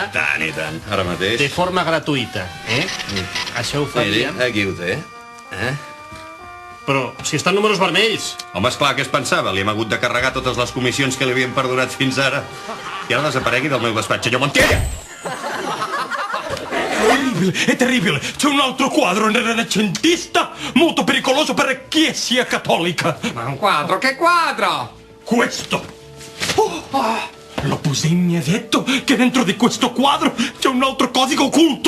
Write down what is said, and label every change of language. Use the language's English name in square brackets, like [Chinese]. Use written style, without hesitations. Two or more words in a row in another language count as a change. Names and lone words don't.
[Catalan] i tant, ara mateix. de forma gratuïta. Això ho faríem. Aquí ho té. Però si estan números vermells. Home, esclar, què es pensava? Li hem hagut de carregar totes les comissions que li havien perdonat fins ara. I ara desaparegui del meu despatx, senyor Montilla! [Italian] È terribile! C'è un altro quadro rinascentista molto pericoloso per chi sia cattolica! Ma un quadro? Che quadro? Questo! L'opposé mi ha detto che dentro di questo quadro c'è un altro codice occulto!